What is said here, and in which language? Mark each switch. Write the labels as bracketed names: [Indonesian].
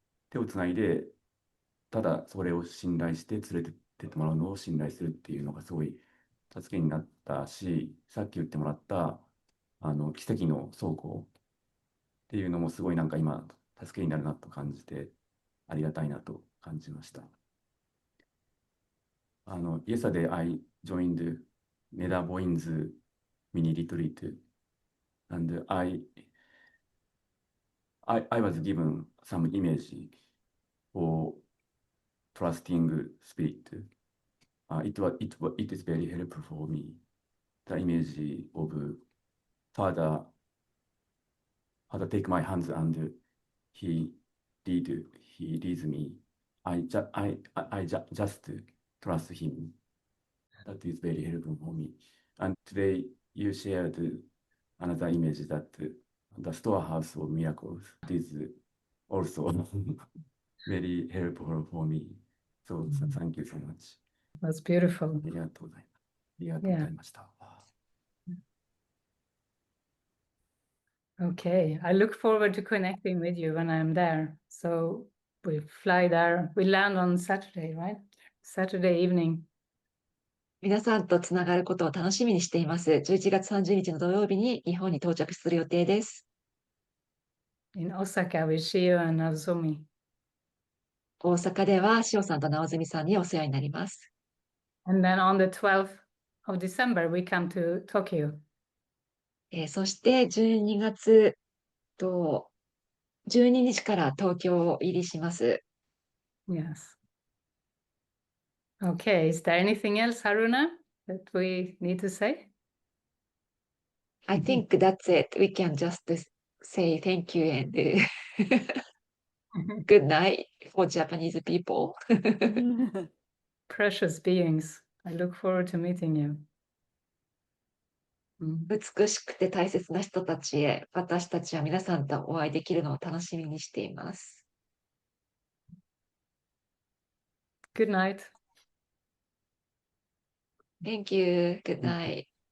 [Japanese] 手をつないで、ただそれを信頼して連れてってもらうのを信頼するっていうのがすごい助けになったし、さっき言ってもらった奇跡の倉庫っていうのもすごいなんか今助けになるなと感じてありがたいなと感じました。 [English] Yesterday I joined Neda Boyne's mini retreat and I was given some image for trusting spirit. It is very helpful for me. The image of Father take my hands and he leads me. I just trust him. That is very helpful for me. And today you shared another image that the storehouse of miracles is also very helpful for me. So thank you so much. That's beautiful. [Japanese] ありがとうございます。りがとうございました。 [English] Okay, I look forward to connecting with you when I'm there. So we fly there. We land on Saturday, right? Saturday evening. [Japanese] 皆さんとつながることを楽しみにしています。11月30日の土曜日に日本に到着する予定です。 [English] In Osaka with Shio and Azumi. [Japanese] 大阪では塩さんと直澄さんにお世話になります。 [English] And then on the 12th of December, we come to Tokyo. [Japanese] そして12月と12日から東京入りします。 [English] Yes. Okay, is there anything else, Haruna, that we need to say? I think that's it. We can just say thank you and good night for Japanese people. Precious beings. I look forward to meeting you. [Japanese] 美しくて大切な人たちへ、私たちは皆さんとお会いできるのを楽しみにしています。 [English] Good night. Thank you. Good night.